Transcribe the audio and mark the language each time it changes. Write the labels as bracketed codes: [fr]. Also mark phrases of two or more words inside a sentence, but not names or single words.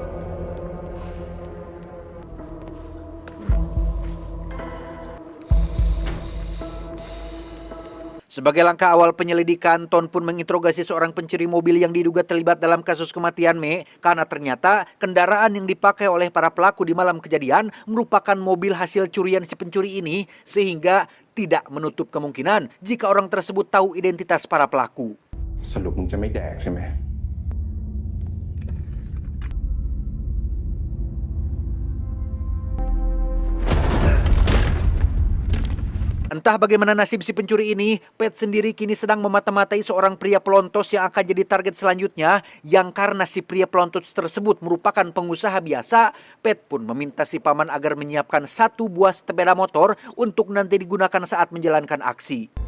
[id] Sebagai langkah awal penyelidikan, Ton pun menginterogasi seorang pencuri mobil yang diduga terlibat dalam kasus kematian Me, karena ternyata kendaraan yang dipakai oleh para pelaku di malam kejadian merupakan mobil hasil curian si pencuri ini, sehingga tidak menutup kemungkinan jika orang tersebut tahu identitas para pelaku. [th] สรุปมึงจะไม่แดกใช่ไหม [id] Entah bagaimana nasib si pencuri ini, Pat sendiri kini sedang memata-matai seorang pria pelontos yang akan jadi target selanjutnya, yang karena si pria pelontos tersebut merupakan pengusaha biasa, Pat pun meminta si paman agar menyiapkan 1 buah sepeda motor untuk nanti digunakan saat menjalankan aksi.